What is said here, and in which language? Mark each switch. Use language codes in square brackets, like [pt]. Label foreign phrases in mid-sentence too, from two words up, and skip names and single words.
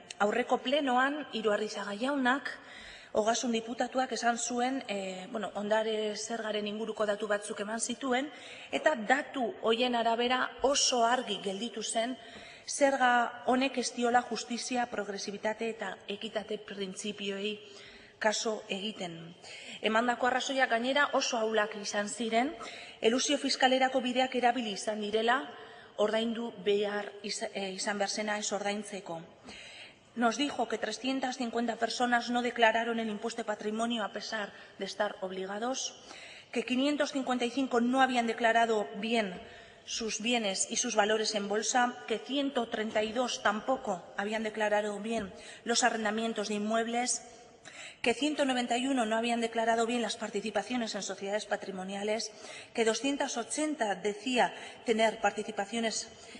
[eu] Aurreko plenoan Iruarrizaga jaunak Ogasun diputatuak esan zuen, ondare zergaren inguruko datu batzuk eman zituen, eta datu hoien arabera oso argi gelditu zen zerga honek ez diola justizia, progresibitate eta ekitate printzipioei kaso egiten. Emandako arrazoiak gainera oso ahulak izan ziren, elusio fiskalerako bideak erabili izan direla, ordaindu behar izan behar zena ez ordaintzeko. [es] Nos dijo que 350 personas no declararon el impuesto de patrimonio a pesar de estar obligados, que 555 no habían declarado bien sus bienes y sus valores en bolsa, que 132 tampoco habían declarado bien los arrendamientos de inmuebles, que 191 no habían declarado bien las participaciones en sociedades patrimoniales, que 280 decía tener participaciones